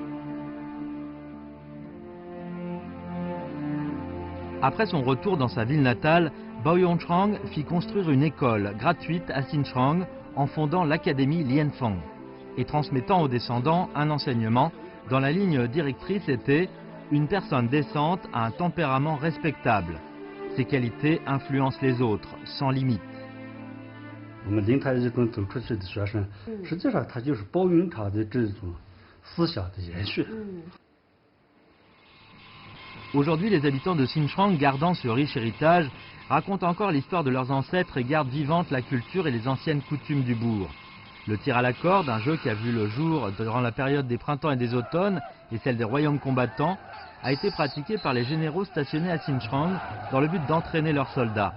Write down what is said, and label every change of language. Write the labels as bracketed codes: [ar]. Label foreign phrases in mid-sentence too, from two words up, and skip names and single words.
[fr] Après son retour dans sa ville natale, Bao Yongchang fit construire une école gratuite à Xinjiang en fondant l'académie Lianfeng et transmettant aux descendants un enseignement dont la ligne directrice était « Une personne décente a un tempérament respectable. Ses qualités influencent les autres, sans limite. » [zh] 我们林泰一中走出去的学生，实际上他就是包云厂的这种思想的延续。 [fr] Aujourd'hui, les habitants de Xinjiang, gardant ce riche héritage, racontent encore l'histoire de leurs ancêtres et gardent vivante la culture et les anciennes coutumes du bourg. Le tir à la corde, un jeu qui a vu le jour durant la période des printemps et des automnes et celle des royaumes combattants, a été pratiqué par les généraux stationnés à Xinjiang dans le but d'entraîner leurs soldats.